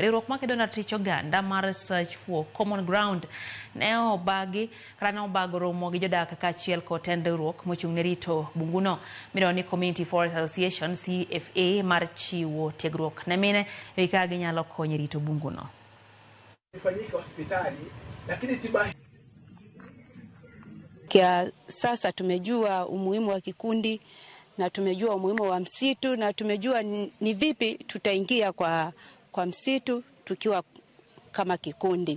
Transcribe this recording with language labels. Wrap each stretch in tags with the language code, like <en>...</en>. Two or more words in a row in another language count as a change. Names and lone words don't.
<luo>Riwruok makedo ne ratich oganda mar Search for Common Ground ne obago romo gi jodak kaachiel kod tend riwruok mochung' ne rito bunguno miluongo ni Community Forest Association CFA mar chiwo tiegruok ne mine e kaka ginyalo konyo rito bunguno.</luo> <sw>Ifanyike hospitali lakini tiba Kia sasa tumejua umuhimu wa kikundi na tumejua umuhimu wa msitu na tumejua ni vipi tutaingia kwa msitu tukiwa kama kikundi.</sw>